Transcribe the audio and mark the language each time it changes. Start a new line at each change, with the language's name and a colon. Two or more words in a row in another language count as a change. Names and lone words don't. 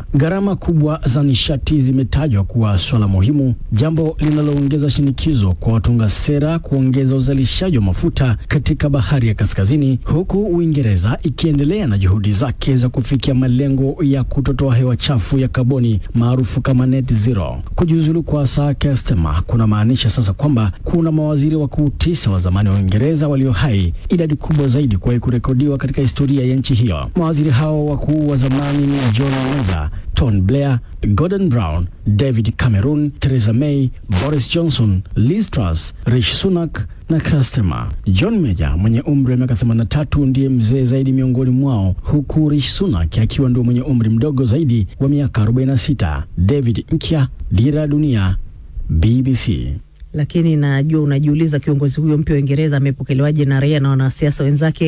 Swahili: Gharama kubwa za nishati zimetajwa kuwa swala muhimu, jambo linaloongeza shinikizo kwa watunga sera kuongeza uzalishaji wa mafuta katika Bahari ya Kaskazini, huku Uingereza ikiendelea na juhudi zake za kufikia malengo ya kutotoa hewa chafu ya kaboni maarufu kama
English: net zero.
Swahili: Kujiuzulu kwa Sir Keir Starmer kuna maanisha sasa kwamba kuna mawaziri wakuu 9 wa zamani wa Uingereza walio hai, idadi kubwa zaidi kuwahi kurekodiwa katika historia ya nchi hiyo. Mawaziri hao wakuu wa zamani ni John Major, Tony Blair, Gordon Brown, David Cameron, Theresa May, Boris Johnson, Liz Truss, Rishi Sunak na Keir Starmer. John Major mwenye umri wa miaka 83 ndiye mzee zaidi miongoni mwao, huku Rishi Sunak akiwa ndio mwenye umri mdogo zaidi wa miaka 46. David Nkya, Dira Dunia, BBC. Lakini najua unajiuliza kiongozi huyo mpya wa Uingereza amepokelewaje na raia na wanasiasa wenzake.